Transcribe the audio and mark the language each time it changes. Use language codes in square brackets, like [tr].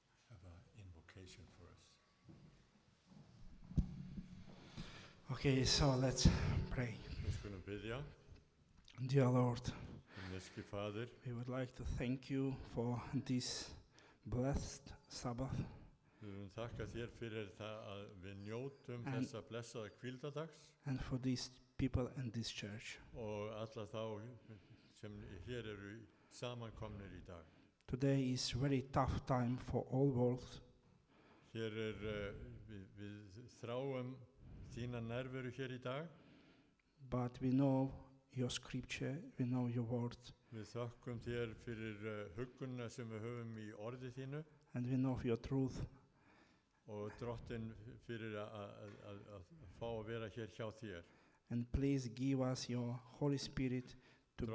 [en] Have an invocation for us. Okay, so let's pray. [is] Við skulum biðja. [en] Dear Lord, [is] Himneski Faðir, [en] we would like to thank you for this blessed Sabbath [is] við viljum þakka þér fyrir það að við njótum þessa blessaða hvíldadags [en] and for these people in this church. [is] og alla þá sem hér eru samankomnir í dag. [en] Today is very tough time for all world, [is] Hér við þráum þína nærveru hér í dag. [en] but we know your scripture, we know your word, [is] Við þakkum þér fyrir huggunna sem við höfum í orði þínu [en] and we know your truth. [is] og Drottinn fyrir að fá að vera hér hjá þér. [en] And please give us your Holy Spirit to